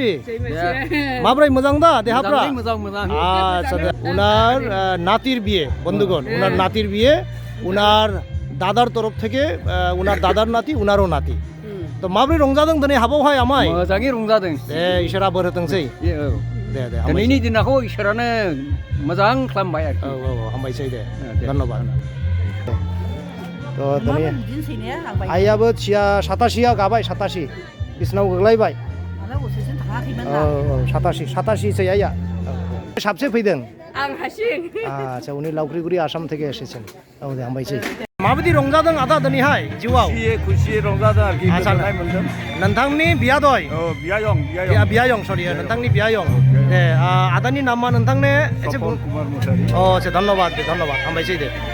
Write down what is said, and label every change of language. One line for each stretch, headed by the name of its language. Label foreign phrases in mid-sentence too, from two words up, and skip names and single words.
Bodo: माब्रै मोजां दा देहाफ्रा
Bangla: আচ্ছা উনার নাতির বিয়ে বন্ধুগণ উনার নাতির বিয়ে উনার দাদার তরফ থেকে উনার দাদার নাতি উনারও নাতি তো
Bodo: মাब्रै रंजादों दिनै हाबावहाय आमाय मोजाङै रंजादों दे इसोरा बोर होथोंसै दे दे दिनैनि दिनखौ इसोरानो मोजां खालामबाय आरोखि औ औ हामबायसै दे धन्यबाद तो दिनै आइयाबो 87 गाबाय 87 बिसिनाव गोग्लैबाय औ औ 87 सै आइया साबसे फैदों आं हारसिं आच्छा उनि लावख्रिगुरि आसाम
Bangla: থেকে এসেছেন
Bodo: औ दे हामबायसै माबायदि रंजादों आदा दिनैहाय जिउआव खुसि रंजादों आरोखि आच्छा गोजोननाय मोनदों नोंथांनि बियादै औ बियायं बियायं सरि नोंथांनि बियायं दे आदानि नामा नोंथांनो एसे सपन कुमार मुसाहारि अ आच्छा धन्यबाद दे धन्यबाद हामबायसै दे